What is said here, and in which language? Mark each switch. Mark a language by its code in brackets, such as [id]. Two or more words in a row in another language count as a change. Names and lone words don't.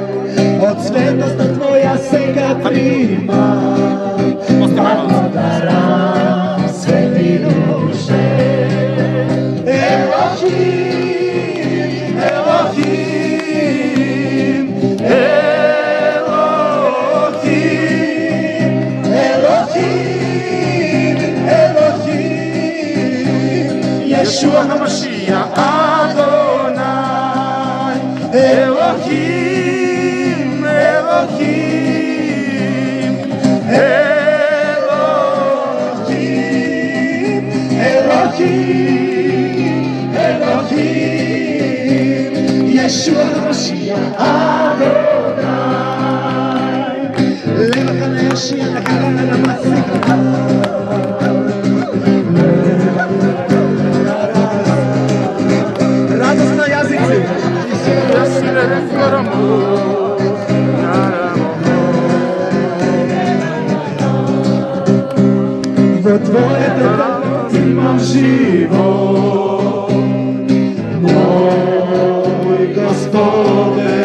[mk] Од светоста Твоја сега примам, благодарам свети душе. [he] אלוהים אלוהים אלוהים, אלוהים ישוע המשיח אדוני. אלוהים אלוהים אלוהים אלוהים אלוהים ישוע המשיח אדוני. Levachana Yashia Nakarana Namatzika. [mk] Радост на язици. Во Твојата радост имам живот, мој Господе.